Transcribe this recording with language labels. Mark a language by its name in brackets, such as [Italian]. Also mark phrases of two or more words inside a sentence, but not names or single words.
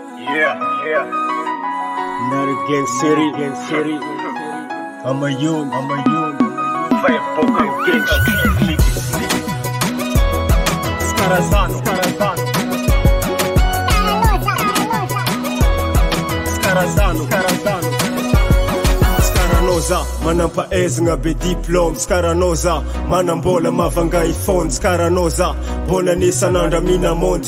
[English] Not gang city. I'm a youth. Fire Boca gang street. Scarazano. [Malagasy] Scaranoza, manampaezagna be diplôme. Scaranoza, manambola mavanga iPhone. Scaranoza, bona nisan'andra minamondy.